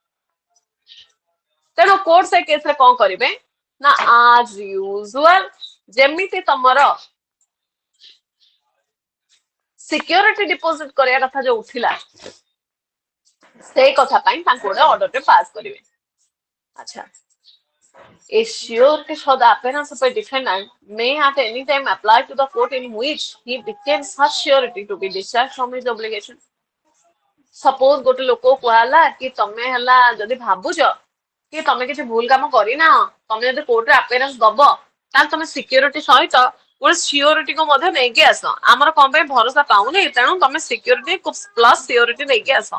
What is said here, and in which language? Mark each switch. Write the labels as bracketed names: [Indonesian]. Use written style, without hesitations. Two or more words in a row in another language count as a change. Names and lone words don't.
[Odia] ତେଣୁ କୋର୍ଟ ସେ କେସରେ କଣ କରିବେ ନା ଆଜ ୟୁଜୁଆଲ ଯେମିତି ତମର [English] security deposit [Odia] କରିବା କଥା ଯୋଉ ଉଠିଲା ସେଇ କଥା ପାଇଁ ତାଙ୍କୁ ଗୋଟେ ଅର୍ଡରଟେ ପାସ୍ କରିବେ। ଆଚ୍ଛା, [English] a surety for the appearance of a defendant may at any time apply to the court in which he became such surety to be discharged from his obligation. [Odia] ସପୋଜ ଗୋଟେ ଲୋକ କୁହାହେଲା କି ତମେ ହେଲା ଯଦି ଭାବୁଛ କି ତମେ କିଛି ଭୁଲ କାମ କରିନା, ତମେ ଯଦି କୋର୍ଟରେ ଆପିୟରାନ୍ସ ଦବ ତାହେଲେ ତମେ ସିକ୍ୟୁରିଟି ସହିତ ଗୋଟେ ସିଓରିଟିକୁ ମଧ୍ୟ ନେଇକି ଆସ। ଆମର କଣ ପାଇଁ ଭରସା ପାଉନି, ତେଣୁ ତମେ [English] security plus surety [Odia] ନେଇକି ଆସ।